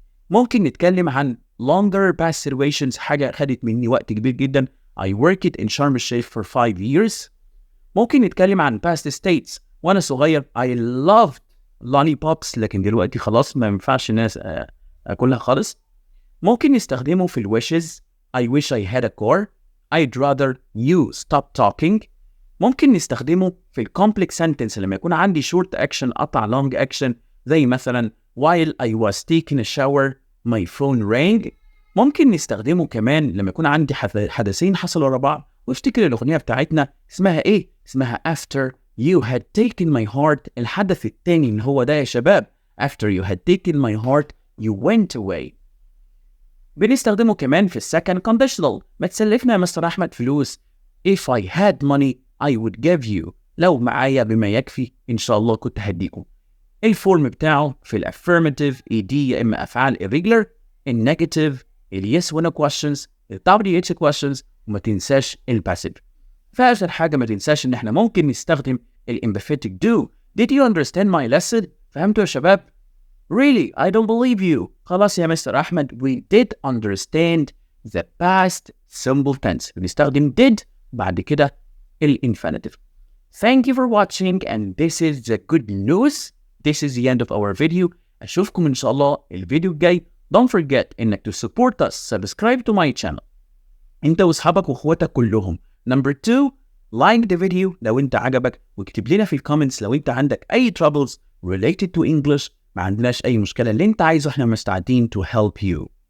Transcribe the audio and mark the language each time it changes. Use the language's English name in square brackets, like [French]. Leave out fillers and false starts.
[Arabic] ممكن نتكلم عن longer past situations، حاجة خدت مني وقت كبير جدا. [English] I worked in Sharm el-Sheikh for 5 years. [Arabic] ممكن نتكلم عن past states، وأنا صغير [English] I loved lollipops [Arabic] لكن دلوقتي خلاص ما ينفعش الناس أكلها خالص. ممكن نستخدمه في ال [English] wishes I wish I had a car. I'd rather you stop talking. ممكن نستخدمه في ال complex sentence لما يكون عندي short action قطع long action زي مثلا while I was taking a shower my phone rang. [Arabic] ممكن نستخدمه كمان لما يكون عندي حدثين حصلوا ورا بعض. وافتكر الأغنية بتاعتنا اسمها إيه؟ اسمها [English] after you had taken my heart. [Arabic] الحدث التاني اللي هو ده يا شباب. [English] after you had taken my heart you went away. [Arabic] بنستخدمه كمان في السكند conditional. ما تسلفنا يا مستر أحمد فلوس. [English] if I had money I would give you. [Arabic] لو معايا بما يكفي إن شاء الله كنت هديكم. الفورم بتاعه في الافيرماتيف ED يا إما أفعال irregular، النيجاتيف اليس ولا questions، WH questions، وما تنساش الباسيف. فآخر حاجة ما تنساش إن إحنا ممكن نستخدم الemphatic do. [English] Did you understand my lesson؟ [Arabic] فهمتوا يا شباب؟ [English] Really, I don't believe you. [Arabic] خلاص يا مستر أحمد, [English] we did understand the past simple tense. [Arabic] بنستخدم did بعد كده infinitive. [English] Thank you for watching, and this is the good news. This is the end of our video. [Arabic] أشوفكم إن شاء الله الفيديو الجاي. [English] Don't forget إنك to support us. Subscribe to my channel. [Arabic] أنت وأصحابك وأخواتك كلهم. Number 2, [English] like the video [Arabic] لو أنت عجبك, واكتب لنا في الكومنتس لو أنت عندك أي troubles related to English. ما عندناش أي مشكلة, اللي أنت عايزه إحنا مستعدين [English] to help you.